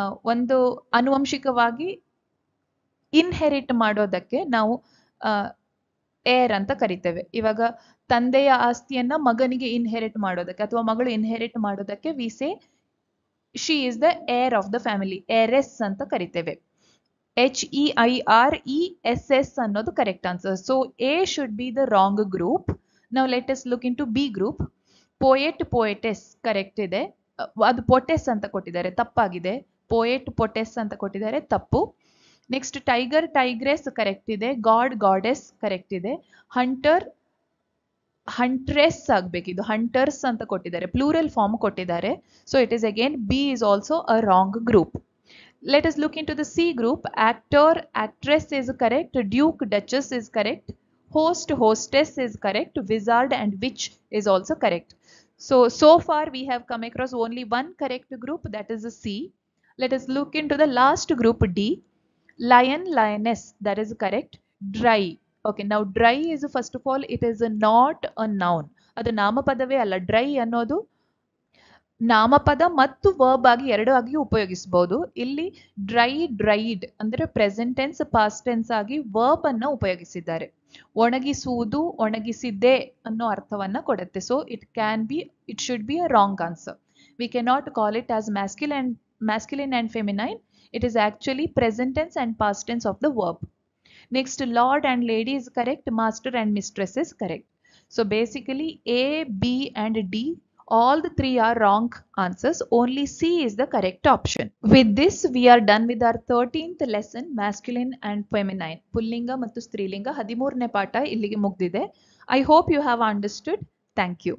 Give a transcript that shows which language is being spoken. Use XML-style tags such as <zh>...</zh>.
<kn>ಒಂದು ಆನುವಂಶಿಕವಾಗಿ ಇನ್ಹೆರಿಟ್ ಮಾಡೋದಕ್ಕೆ ನಾವು ಏರ್ ಅಂತ ಕರಿತೇವೆ. ಇವಾಗ ತಂದೆಯ ಆಸ್ತಿಯನ್ನ ಮಗನಿಗೆ ಇನ್ಹೆರಿಟ್ ಮಾಡೋದಕ್ಕೆ ಅಥವಾ ಮಗಳು ಇನ್ಹೆರಿಟ್ ಮಾಡೋದಕ್ಕೆ</kn> <en>We say she is the heir of the family.</en> <kn>heiress ಅಂತ ಕರಿತೇವೆ. HEIRESS ಅನ್ನೋದು correct answer.</kn> <en>So A should be the wrong group. Now let us look into B group.</en> <kn>poet, poetess correct ಇದೆ. ಅದು ಪೊಟೆಸ್ ಅಂತ ಕೊಟ್ಟಿದ್ದಾರೆ, ತಪ್ಪಾಗಿದೆ. poet, poetess ಅಂತ ಕೊಟ್ಟಿದ್ದಾರೆ, ತಪ್ಪು. ನೆಕ್ಸ್ಟ್ ಟೈಗರ್, ಟೈಗ್ರೆಸ್ ಕರೆಕ್ಟ್ ಇದೆ. ಗಾಡ್, ಗಾಡೆಸ್ ಕರೆಕ್ಟ್ ಇದೆ. ಹಂಟರ್, ಹಂಟ್ರೆಸ್ ಆಗ್ಬೇಕಿದು. ಹಂಟರ್ಸ್ ಅಂತ ಕೊಟ್ಟಿದ್ದಾರೆ, ಪ್ಲೂರಲ್ ಫಾರ್ಮ್ ಕೊಟ್ಟಿದ್ದಾರೆ.</kn> <en>So it is again B is also a wrong group. Let us look into the C group. Actor, actress is correct. Duke, duchess is correct. Host, hostess is correct. Wizard and witch is also correct. So far we have come across only one correct group, that is the C. Let us look into the last group D. Lion, lioness, that is correct. Dry. Okay, now dry is first of all it is not a noun.</en> <kn>ಅದು ನಾಮಪದವೇ ಅಲ್ಲ. Dry ಅನ್ನೋದು ನಾಮಪದ ಮತ್ತು verb ಆಗಿ ಎರಡು ಆಗಿ ಉಪಯೋಗಿಸಬಹುದು. ಇಲ್ಲಿ ಡ್ರೈ, ಡ್ರೈಡ್ ಅಂದ್ರೆ ಪ್ರೆಸೆಂಟ್ ಟೆನ್ಸ್, ಪಾಸ್ಟ್ ಟೆನ್ಸ್ ಆಗಿ ವರ್ಬ್ ಅನ್ನ ಉಪಯೋಗಿಸಿದ್ದಾರೆ. ಒಣಗಿಸುವುದು, ಒಣಗಿಸಿದ್ದೆ ಅನ್ನೋ ಅರ್ಥವನ್ನ ಕೊಡುತ್ತೆ.</kn> <en>So it should be a wrong answer. We cannot call it as masculine and feminine. It is actually present tense and past tense of the verb. Next, lord and lady is correct. Master and mistress is correct. So basically A, B and D, all the three are wrong answers. Only C is the correct option. With this, we are done with our 13th lesson, masculine and feminine.</en> <kn>ಪುಲ್ಲಿಂಗ ಮತ್ತು ಸ್ತ್ರೀಲಿಂಗ 13ನೇ ಪಾಠ ಇಲ್ಲಿಗೆ ಮುಗ್ದಿದೆ.</kn> <en>I hope you have understood. Thank you.</en>